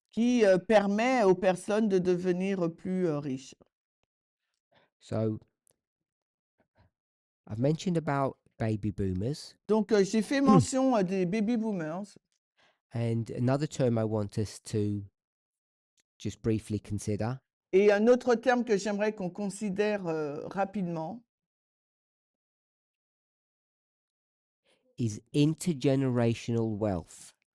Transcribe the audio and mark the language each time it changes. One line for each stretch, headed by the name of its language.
French: qui permet aux personnes de devenir plus riches.
English: So I've mentioned about baby boomers,
French: Donc j'ai fait mention des baby boomers.
English: and another term I want us to just briefly consider
French: Et un autre terme que j'aimerais qu'on considère rapidement,
English: is intergenerational wealth.